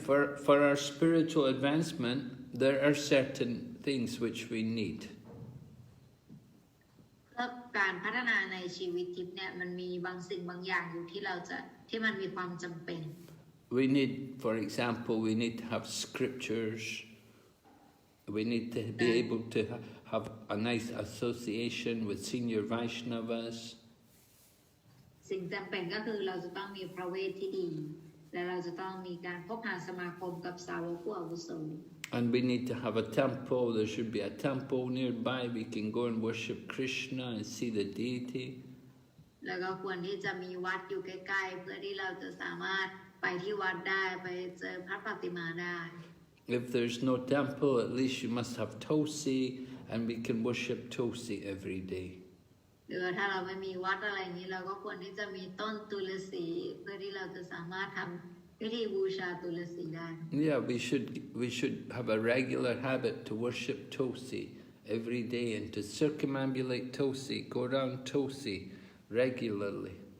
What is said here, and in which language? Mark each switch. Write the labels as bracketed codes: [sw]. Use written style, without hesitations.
[en] For our spiritual advancement, there are certain things which we need. [th] เพื่อการพัฒนาในชีวิตทิพย์เนี่ยมันมีบางสิ่งบางอย่างอยู่ที่มันมีความจำเป็น [en] We need, for example, we need to have scriptures. We need to be able to have a nice association with senior Vaishnavas. [th] สิ่งจำเป็นก็คือเราจะต้องมีพระเวทที่ดีและเราจะต้องมีการพบหาสมาคมกับสาวกผู้อาวุโส [en] And we need to have a temple. There should be a temple nearby. We can go and worship Krishna and see the deity. [th] แล้วก็ควรที่จะมีวัดอยู่ใกล้ๆเพื่อที่เราจะสามารถไปที่วัดได้ไปเจอพระปฏิมาได้ [en] If there's no temple, at least you must have Tulsi, and we can worship Tulsi every day. [th] หรือถ้าเราไม่มีวัดอะไรนี้เราก็ควรที่จะมีต้นตุลสีเพื่อที่เราจะสามารถทำพิธีบูชาตุลสีได้ [en] Yeah, we should have a regular habit to worship Tulsi every day and to circumambulate Tulsi, go around Tulsi regularly.